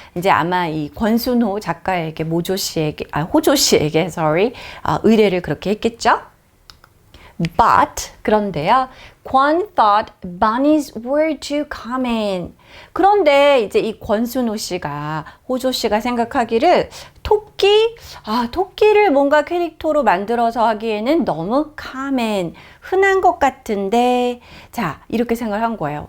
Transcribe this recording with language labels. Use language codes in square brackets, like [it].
[ko] 이제 아마 이 권순호 작가에게 호조 씨에게 의뢰를 그렇게 했겠죠? But 그런데요. [en] 권 thought bunnies were too common. [ko] 그런데 이제 이 권순호 씨가 호조 씨가 생각하기를 토끼를 뭔가 캐릭터로 만들어서 하기에는 너무 common, 흔한 것 같은데 자, 이렇게 생각을 한 거예요.